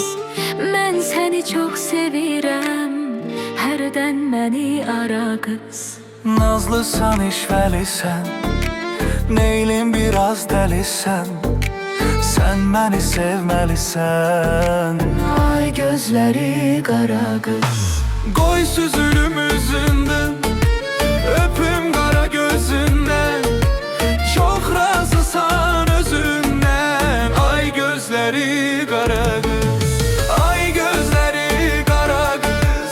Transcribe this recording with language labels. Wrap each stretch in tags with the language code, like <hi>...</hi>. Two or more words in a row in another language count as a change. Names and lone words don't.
<tr>Ben seni çok sevirəm, hərdən məni ara kız.</tr> <az>Nazlısan, işvəlisən, neylin biraz dəlisən.</az> <tr>Sen beni sevmelisən. Ay gözleri kara kız.</tr> <az>Qoy süzülüm üzündən, öpüm qara gözündən. Çox razısan özündən. Ay gözleri qara qız, ay gözleri qara qız.</az>